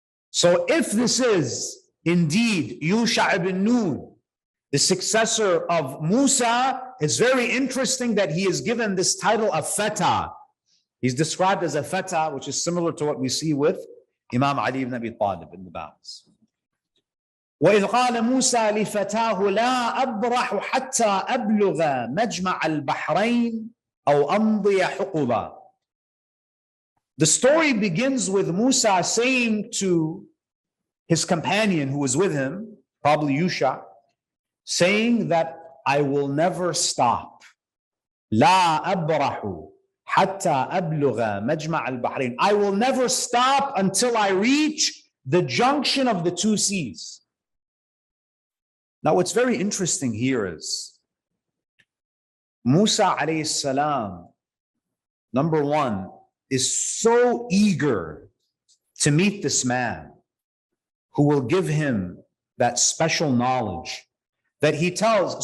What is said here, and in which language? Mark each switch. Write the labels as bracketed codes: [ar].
[en] So if this is indeed Yusha ibn Nun, the successor of Musa, it's very interesting that he is given this title of Fatah. He's described as a Fatah, which is similar to what we see with Imam Ali ibn Abi Talib in the battles. [ar] وَإِذْ قَالَ مُوسَى لِفَتَاهُ لَا أَبْرَحُ حَتَّى أَبْلُغَ مَجْمَعَ الْبَحْرَيْنِ أَوْ أَمْضِيَ حُقُبًا. [en] The story begins with Musa saying to his companion who was with him, probably Yusha, saying that I will never stop. [ar] لا أبرح حتى أبلغ مجمع البحرين. [en] I will never stop until I reach the junction of the two seas. Now what's very interesting here is Musa alayhi salam, number one, is so eager to meet this man who will give him that special knowledge that he tells.